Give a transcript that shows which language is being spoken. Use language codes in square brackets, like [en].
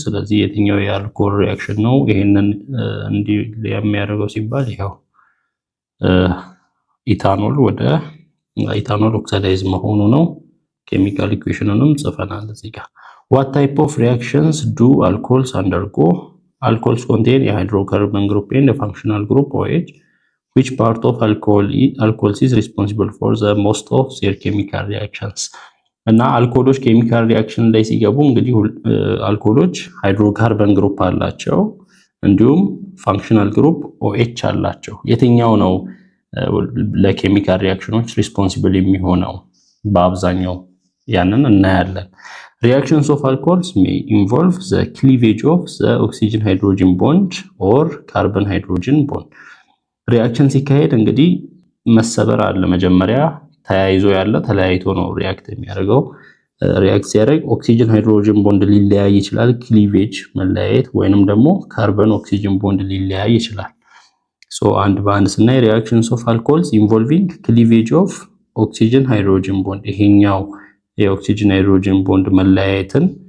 [am] ስለዚህ የትኛው የአልኮል ሪአክሽን ነው ይሄንን እንዲህ የሚያደርገው ሲባል ይሄው ኢታኖል ወደ ኢታኖል ኦክሲዳይዝ መሆኑ ነው። ኬሚካል ኢኩዌሽኑንም ጽፈናል እዚህ ጋር። [en] what type of reactions do alcohols undergo? alcohols contain a hydrocarbon group and a functional group OH. which part of alcohols is responsible for the most of their chemical reactions? [am] እና አልኮሎች ኬሚካል ሪአክሽን ላይ ሲገቡ እንግዲህ አልኮሎች ሃይድሮካርበን ግሩፕ አላቸው እንዲሁም ፋንክሽናል ግሩፕ OH አላቸው። የትኛው ነው ለኬሚካል ሪአክሽኖች ሪስፖንሲብል የሚሆነው? በአብዛኛው ያንን እናያለን። [en] reactions of alcohols may involve the cleavage of the oxygen hydrogen bond or carbon hydrogen bond. [am] ሪአክሽን ሲካሄድ እንግዲህ መሰበር አለ። መጀመሪያ ተያይዞ ያለ ተለያይቶ ነው ሪአክት የሚያደርገው። ሪአክት ሲያደርግ ኦክሲጅን ሃይድሮጅን ቦንድ ሊለያይ ይችላል፣ ክሊቬጅ መለያየት፣ ወይንም ደግሞ ካርበን ኦክሲጅን ቦንድ ሊለያይ ይችላል። ሶ አንድ በአንድ ስናይ [en] reactions of alcohols involving cleavage of oxygen hydrogen bond [am] ይሄኛው የኦክሲጅን ሃይድሮጅን ቦንድ መለያየትን